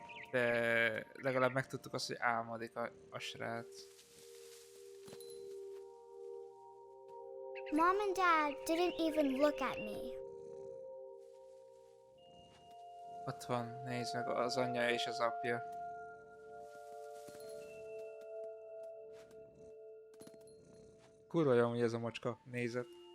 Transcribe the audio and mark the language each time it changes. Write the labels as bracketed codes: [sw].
[hu] De legalább megtudtuk azt, hogy álmodik a srác. [en] Mom and Dad didn't even look at me. [hu] Ott van, nézd meg, az anyja és az apja. Kurva jó, hogy ez a macska, nézed.